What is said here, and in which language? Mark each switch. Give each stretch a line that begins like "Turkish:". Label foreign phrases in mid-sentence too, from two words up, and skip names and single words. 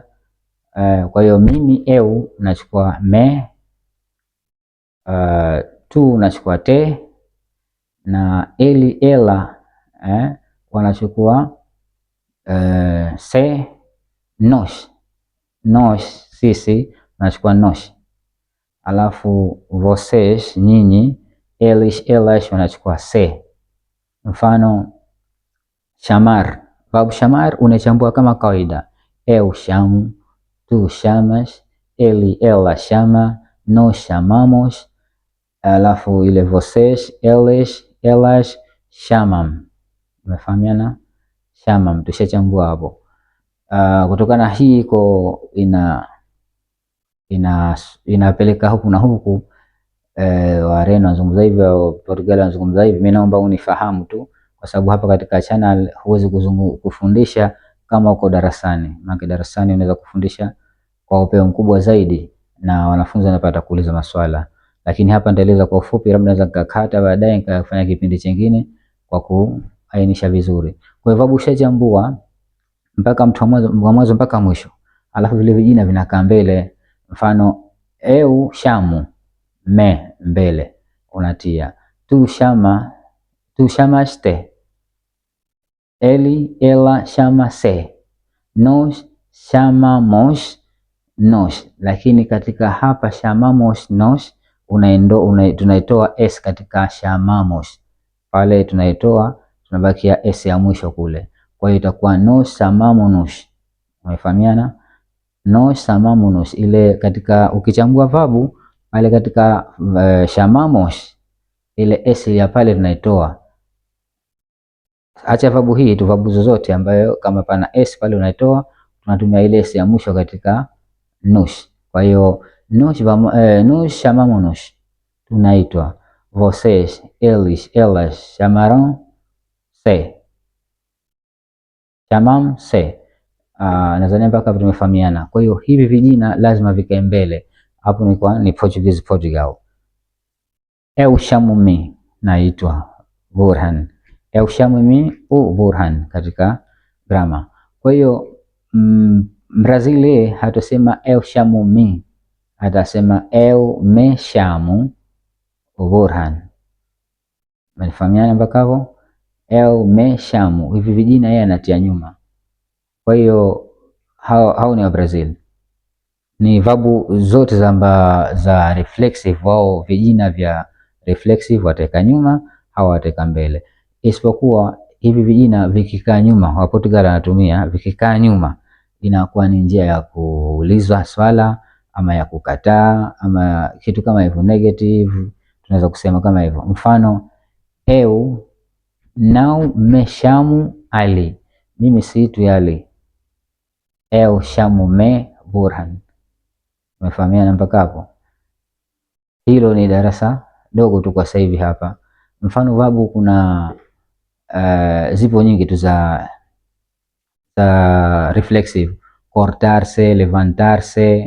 Swahili: Kwa hiyo mimi eu nachukua me, tu nachukua te, na eli ela wanachukua se, nosh. Nosh sisi nachukua nosh. Alafu vocês nyinyi,
Portuguese: elish elash
Swahili: wanachukua se. Mfano chamar, verb chamar unachambua kama kawaida.
Portuguese: Eu chamo, tu chamas, ele ela chama, nós chamamos,
Swahili: alafu ile
Portuguese: vocês, eles, elas chamam.
Swahili: Umefahamiana? Chamam, tushachambua hapo. Kutokana hii iko inapeleka huku na huku, Wareno wanazungumza hivi au Portugal wanazungumza hivi. Mimi naomba unifahamu tu, kwa sababu hapa katika channel huwezi kufundisha kama uko darasani. Maana darasani unaweza kufundisha kwa upeo mkubwa zaidi na wanafunzi wanapata kuuliza maswala, lakini hapa nitaeleza kwa ufupi, labda naweza nikakata baadaye nikafanya kipindi kingine kwa kuainisha vizuri. Kwa hivyo ushachambua mpaka mwanzo mpaka mwisho, alafu vile vijina vinakaa mbele.
Portuguese: Mfano eu chamo, me
Swahili: mbele unatia,
Portuguese: tu chamaste, ele ela chama se, nós chamamos nos.
Swahili: Lakini katika hapa
Portuguese: chamamos nos
Swahili: tunaitoa s katika chamamos, pale tunaitoa, tunabakia s ya mwisho kule. Kwa hiyo itakuwa
Portuguese: nos chamamos.
Swahili: Umefahamiana?
Portuguese: Nos chamamos
Swahili: ile katika ukichambua verb pale katika chamamos ile s ya pale tunaitoa. Acha verb hii tu, verb zozote ambayo kama pana s pale unaitoa, tunatumia ile s ya mwisho katika nos. Kwa hiyo
Portuguese: nos chamamos,
Swahili: tunaitwa.
Portuguese: Vocês, eles, elas chamarão se, chamam se.
Swahili: Nadhani mpaka tumefahamiana. Kwa hiyo hivi vijina lazima vikae mbele. Hapo ni Portuguese Portugal.
Portuguese: Eu chamo-me,
Swahili: naitwa Burhan.
Portuguese: Eu chamo-me Burhan
Swahili: katika grammar. Kwa hiyo Brazili hatusema
Portuguese: eu chamo-me,
Swahili: atasema
Portuguese: eu me chamo Burhan.
Swahili: Mnafahamiana mpaka hapo?
Portuguese: eu, me,
Swahili: shamu, hivi vijina yeye anatia nyuma. Kwa hiyo hao ni wa Brazil, ni vabu zote za reflexive. Wao vijina vya reflexive wateka nyuma, hawa wateka mbele, isipokuwa hivi vijina vikikaa nyuma, wa Portugal anatumia vikikaa nyuma, inakuwa ni njia ya kuulizwa swala ama ya kukataa ama kitu kama hivyo, negative, tunaweza kusema kama hivyo. Mfano,
Portuguese: eu não me chamo Ali,
Swahili: mimi siitwi Ali.
Portuguese: Eu chamo-me Burhan.
Swahili: Umefahamiana mpaka hapo? Hilo ni darasa dogo tu kwa sasa hivi hapa. Mfano vabu kuna zipo nyingi tu za reflexive:
Portuguese: cortarse, levantarse.